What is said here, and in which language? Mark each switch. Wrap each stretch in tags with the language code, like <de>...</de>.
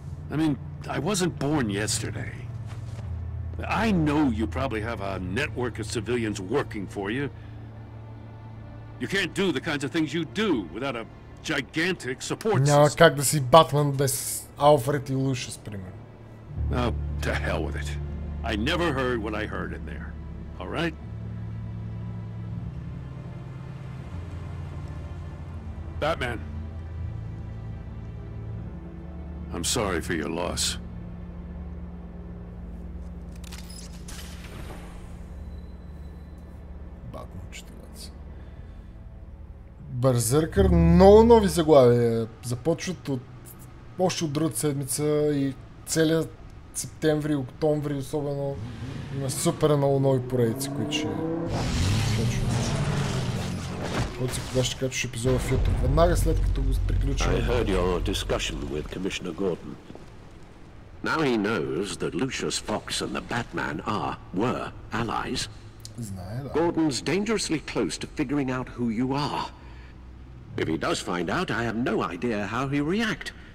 <en>I mean, I wasn't born yesterday. I know you probably have a network of civilians working for you. You can't do the kinds of things you do without a gigantic support system.</en> <bg>Няма как да си Батман без Алфред и Лушис, примерно.</bg> <en>Oh, to hell with it. I never heard what I heard in there. All right? Batman. I'm sorry for your loss.</en> <bg>Батман 14. Бързъркър, много нови заглавия. Започват още от другата седмица и целият септември, октомври особено има супер много нови поредици, които ще качват. Който си кога ще качваш епизода в YouTube. Веднага след като го приключим.</bg> <en>I heard your discussion with Commissioner Gordon. Now he knows that Lucius Fox and the Batman were allies.</en> <bg>Знае, да.</bg> <en>Gordon's dangerously close to figuring out who you are. If he does find out, I have no idea how he'll react.</en>